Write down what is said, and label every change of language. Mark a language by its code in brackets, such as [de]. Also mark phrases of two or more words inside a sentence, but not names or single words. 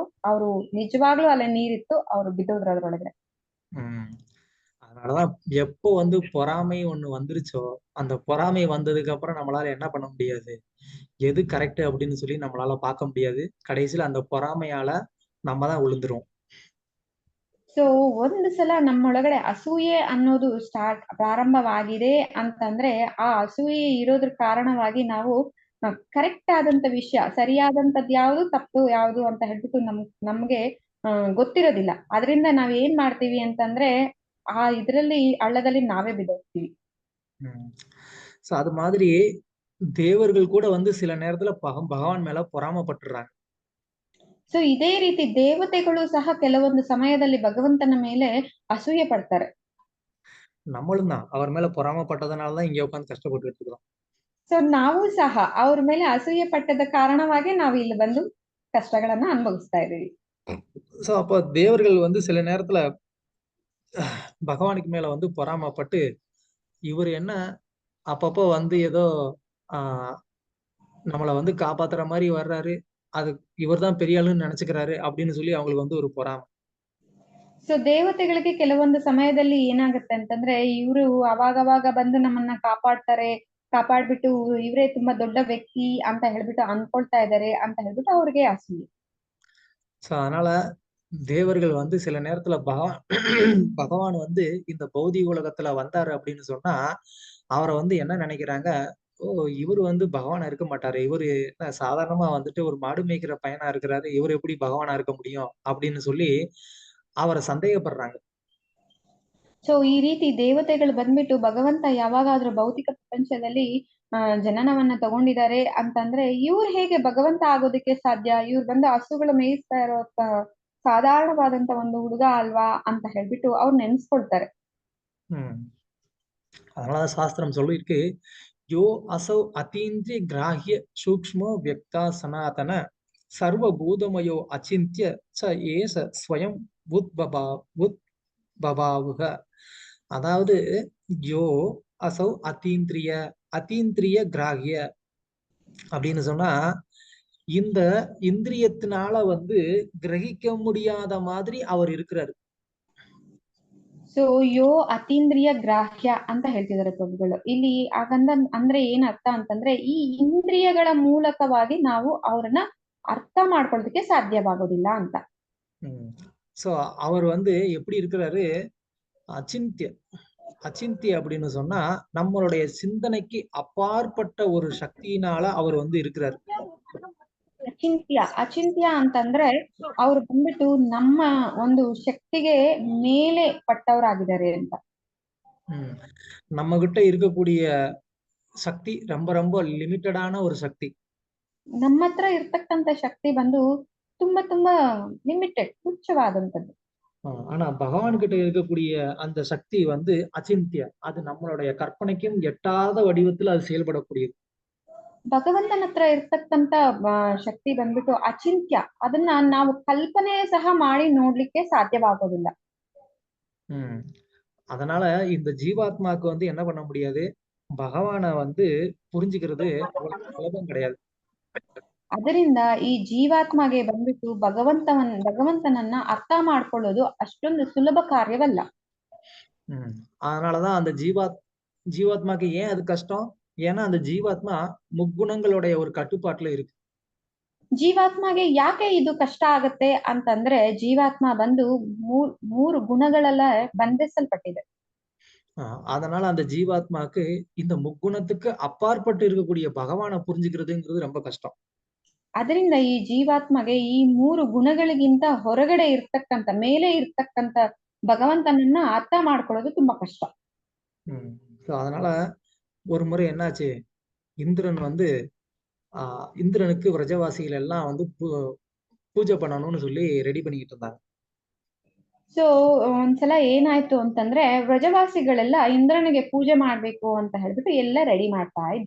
[kn] ಅವ್ರು ನಿಜವಾಗ್ಲೂ ಅಲ್ಲಿ ನೀರಿತ್ತು. ಅವ್ರು ಬಿದ್ದೋದ್ರು ಅದ್ರೊಳಗಡೆ. ம். [ta] அதனாலதான் எப்போ வந்து பொறாமை ஒண்ணு வந்துருச்சோ, அந்த பொறாமை வந்ததுக்கு அப்புறம் நம்மளால என்ன பண்ண முடியாது? எது கரெக்ட் அப்படின்னு சொல்லி நம்மளால பார்க்க முடியாது. கடைசியில அந்த பொறாமையால நம்ம தான் விழுந்துருவோம். [kn] ಸೊ ಒಂದು ಸಲ ನಮ್ಮೊಳಗಡೆ ಅಸೂಯೆ ಅನ್ನೋದು ಪ್ರಾರಂಭವಾಗಿದೆ ಅಂತಂದ್ರೆ, ಆ ಅಸೂಯೆ ಇರೋದ್ರ ಕಾರಣವಾಗಿ ನಾವು ಕರೆಕ್ಟ್ ಆದಂತ ವಿಷಯ, ಸರಿಯಾದಂತದ್ ಯಾವ್ದು, ತಪ್ಪು ಯಾವ್ದು ಅಂತ ಹೇಳ್ಬಿಟ್ಟು ನಮ್ಗೆ ಗೊತ್ತಿರೋದಿಲ್ಲ. ಅದರಿಂದ ನಾವ್ ಏನ್ ಮಾಡ್ತೀವಿ ಅಂತಂದ್ರೆ, ಆ ಇದ್ರಲ್ಲಿ ಹಳ್ಳದಲ್ಲಿ ನಾವೇ ಬಿದ್ದೋಗ್ತೀವಿ. ம். [ta] சோ அது மாதிரி தேவர்கள் கூட வந்து சில நேரத்துல பகவான் மேல பொறாமைப்பட்டுறாங்க. [kn] ಸೊ ಇದೇ ರೀತಿ ದೇವತೆಗಳು ಸಹ ಕೆಲವೊಂದು ಸಮಯದಲ್ಲಿ ಭಗವಂತನ ಮೇಲೆ ಅಸೂಯೆ ಪಡ್ತಾರೆ. [ta] நம்மளும் தான். அவர் மேல பொறாமைப்பட்டதுனால தான் இங்க உட்கார்ந்து கஷ்டப்பட்டுட்டு இருக்கிறோம். [kn] ಸೊ ನಾವು ಸಹ ಅವ್ರ ಮೇಲೆ ಅಸೂಯೆ ಪಟ್ಟದ ಕಾರಣವಾಗಿ ನಾವು ಇಲ್ಲಿ ಬಂದು ಕಷ್ಟಗಳನ್ನ ಅನುಭವಿಸ್ತಾ ಇದೀವಿ. [ta] சோ அப்ப தேவர்கள் வந்து சில நேரத்துல பகவானுக்கு மேல வந்து பொறாமைப்பட்டு, இவரு என்ன அப்பப்போ வந்து ஏதோ ஆ நம்மள வந்து காப்பாத்துற மாரி வர்றாரு. அது இவர் தான் பெரிய ஆளுன்னு நெனச்சுக்கிறாரு அப்படின்னு சொல்லி அவங்களுக்கு வந்து ஒரு பொறாம. [kn] ಸೊ ದೇವತೆಗಳಿಗೆ ಕೆಲವೊಂದು ಸಮಯದಲ್ಲಿ ಏನಾಗುತ್ತೆ ಅಂತಂದ್ರೆ, ಇವ್ರು ಅವಾಗವಾಗ ಬಂದು ನಮ್ಮನ್ನ ಕಾಪಾಡ್ತಾರೆ, ಕಾಪಾಡ್ಬಿಟ್ಟು ಇವ್ರೇ ತುಂಬಾ ದೊಡ್ಡ ವ್ಯಕ್ತಿ ಅಂತ ಹೇಳ್ಬಿಟ್ಟು ಅನ್ಕೊಳ್ತಾ ಇದಾರೆ ಅಂತ ಹೇಳ್ಬಿಟ್ಟು ಅವ್ರಿಗೆ ಅಸೂಯೆ. [ta] சோ அதனால தேவர்கள் வந்து சில நேரத்துல பகவான் வந்து இந்த பௌதிக உலகத்துல வந்தாரு அப்படின்னு சொன்னா, அவர வந்து என்ன நெனைக்கிறாங்க, ஓ! இவரு வந்து பகவானா இருக்க மாட்டாரு. இவரு என்ன சாதாரணமா வந்துட்டு ஒரு மாடு மேய்க்கிற பையனா இருக்கிறாரு. இவரு எப்படி பகவானா இருக்க முடியும்? அப்படின்னு சொல்லி அவர சந்தேகப்படுறாங்க. [kn] ಸೊ ಈ ರೀತಿ ದೇವತೆಗಳು ಬಂದ್ಬಿಟ್ಟು ಭಗವಂತ ಯಾವಾಗಾದ್ರೂ ಭೌತಿಕ ಪ್ರಪಂಚದಲ್ಲಿ ಜನನವನ್ನ ತಗೊಂಡಿದ್ದಾರೆ ಅಂತಂದ್ರೆ, ಇವ್ರು ಹೇಗೆ ಭಗವಂತ ಆಗೋದಕ್ಕೆ ಸಾಧ್ಯ? ಇವ್ರು ಬಂದು ಹಸುಗಳು ಮೇಯಿಸ್ತಾ ಇರೋ ಸಾಧಾರಣವಾದಂತ ಒಂದು ಹುಡುಗ ಅಲ್ವಾ ಅಂತ ಹೇಳ್ಬಿಟ್ಟು ಅವ್ರು ನೆನ್ಸ್ಕೊಳ್ತಾರೆ. ம். [ta] அதனாலதான் சாஸ்திரம் சொல்லிருக்கு, [sa] यो असौ अतीन्द्रिय ग्राह्य सूक्ष्मो व्यक्ता सनातन सर्वभूतमयो अचिन्त्य स एष स्वयम् उद्बभौ. [ta] அதாவது [sa] यो असौ अतीन्द्रिय अतीन्द्रिय ग्राह्य [ta] அப்படின்னு சொன்னா, இந்த இந்திரியத்தினால வந்து கிரகிக்க முடியாத மாதிரி அவர் இருக்கிறாரு. [kn] ಸೊ [sa] यो अतीन्द्रिय ग्राह्य [kn] ಅಂತ ಹೇಳ್ತಿದ್ದಾರೆ ಪ್ರಭುಗಳು. ಇಲ್ಲಿ ಅಂದ್ರೆ ಏನ್ ಅರ್ಥ ಅಂತಂದ್ರೆ, ಈ ಇಂದ್ರಿಯಗಳ ಮೂಲಕವಾಗಿ ನಾವು ಅವ್ರನ್ನ ಅರ್ಥ ಮಾಡ್ಕೊಳ್ಳೋದಕ್ಕೆ ಸಾಧ್ಯವಾಗೋದಿಲ್ಲ ಅಂತ. [ta] சோ அவர் வந்து எப்படி இருக்கிறாரு? அச்சிந்திய அச்சிந்திய அப்படின்னு சொன்னா, நம்மளுடைய சிந்தனைக்கு அப்பாற்பட்ட ஒரு சக்தியினால அவர் வந்து இருக்கிறாரு. [kn] ಅಚಿಂತ್ಯ ಅಂತಂದ್ರೆ ಅವ್ರು ಬಂದ್ಬಿಟ್ಟು ನಮ್ಮ ಒಂದು ಶಕ್ತಿಗೆ ಮೇಲೆ ಪಟ್ಟವರಾಗಿದ್ದಾರೆ ಅಂತ. [ta] நம்ம கிட்ட இருக்கக்கூடிய சக்தி ரொம்ப ரொம்ப லிமிட்டடான ஒரு சக்தி. [kn] ನಮ್ಮ ಹತ್ರ ಇರ್ತಕ್ಕಂಥ ಶಕ್ತಿ ಬಂದು ತುಂಬಾ ತುಂಬಾ ಲಿಮಿಟೆಡ್, ತುಚ್ಛವಾದಂತದ್ದು. [ta] ஆனா பகவான் கிட்ட இருக்கக்கூடிய அந்த சக்தி வந்து அச்சிந்தியா. அது நம்மளுடைய கற்பனைக்கும் எட்டாத வடிவத்தில் அது செயல்படக்கூடியது. [kn] ಭಗವಂತನ ಹತ್ರ ಇರ್ತಕ್ಕಂಥ ಶಕ್ತಿ ಬಂದ್ಬಿಟ್ಟು ಅಚಿಂತ್ಯ. ಅದನ್ನ ನಾವು ಕಲ್ಪನೆ ಸಹ ಮಾಡಿ ನೋಡ್ಲಿಕ್ಕೆ ಸಾಧ್ಯವಾಗೋದಿಲ್ಲ. [ta] அதனால இந்த ஜீவாத்மாக்கு வந்து என்ன பண்ண முடியாது, பகவானை வந்து புரிஞ்சுக்கிறது சுலபம் கிடையாது. [kn] ಅದರಿಂದ ಈ ಜೀವಾತ್ಮಗೆ ಬಂದ್ಬಿಟ್ಟು ಭಗವಂತನನ್ನ ಅರ್ಥ ಮಾಡ್ಕೊಳ್ಳೋದು ಅಷ್ಟೊಂದು ಸುಲಭ ಕಾರ್ಯವಲ್ಲ. [ta] அதனாலதான் அந்த ஜீவாத்மாக்கு ஏன் அது கஷ்டம்? ஏன்னா அந்த ஜீவாத்மா முக்குணங்களுடைய ஒரு கட்டுப்பாட்டுல இருக்கு. [kn] ಜೀವಾತ್ಮಗೆ ಯಾಕೆ ಇದು ಕಷ್ಟ ಆಗತ್ತೆ ಅಂತಂದ್ರೆ ಜೀವಾತ್ಮ ಬಂದು ಮೂರು ಗುಣಗಳೆಲ್ಲ ಬಂಧಿಸಲ್ಪಟ್ಟಿದೆ. [ta] அதனால அந்த ஜீவாத்மாக்கு இந்த முக்குணத்துக்கு அப்பாற்பட்டு இருக்கக்கூடிய பகவானை புரிஞ்சுக்கிறதுங்கிறது ரொம்ப கஷ்டம். [kn] ಅದರಿಂದ ಈ ಜೀವಾತ್ಮಗೆ ಈ ಮೂರು ಗುಣಗಳಿಗಿಂತ ಹೊರಗಡೆ ಇರ್ತಕ್ಕಂಥ ಮೇಲೆ ಇರ್ತಕ್ಕಂಥ ಭಗವಂತನನ್ನ ಅರ್ಥ ಮಾಡ್ಕೊಳ್ಳೋದು ತುಂಬಾ ಕಷ್ಟ. [ta] அதனால ஒரு முறை என்னாச்சு, இந்திரன் வந்து இந்திரனுக்கு விரஜவாசிகள் எல்லாம் வந்து பூஜை பண்ணணும்னு சொல்லி ரெடி பண்ணிக்கிட்டு இருந்தாங்க. [kn] ಸೊ ಒಂದ್ಸಲ ಏನಾಯ್ತು ಅಂತಂದ್ರೆ ವ್ರಜವಾಸಿಗಳೆಲ್ಲ ಇಂದ್ರನಿಗೆ ಪೂಜೆ ಮಾಡ್ಬೇಕು ಅಂತ ಹೇಳ್ಬಿಟ್ಟು ಎಲ್ಲ ರೆಡಿ ಮಾಡ್ತಾ ಇದ್ರು.